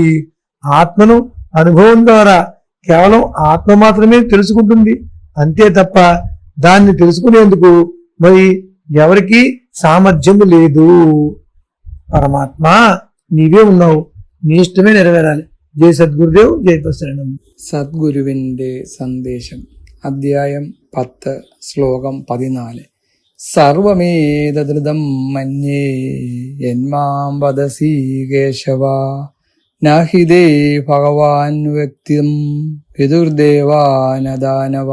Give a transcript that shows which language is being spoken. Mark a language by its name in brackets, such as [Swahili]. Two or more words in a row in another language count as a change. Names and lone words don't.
[Telugu] ఆత్మను అనుభవం ద్వారా కేవలం ఆత్మ మాత్రమే తెలుసుకుంటుంది, అంతే తప్ప దాన్ని తెలుసుకునేందుకు మరి ఎవరికి సామర్థ్యము లేదు. పరమాత్మ నీవే ఉన్నావు, నీ ఇష్టమే నెరవేరాలి. జై సద్గురుదేవ్, జై ప్రసరణం. [Malayalam] സദ്ഗുരുവിൻ്റെ സന്ദേശം, അധ്യായം 10, ശ്ലോകം 14. [Sanskrit] സർവമേതദൃതം മന്യേ യന്മാം വദസി കേശവ നഹിതേ ഭഗവാൻ വ്യക്തിം വിദുർദേവാനദാനവ.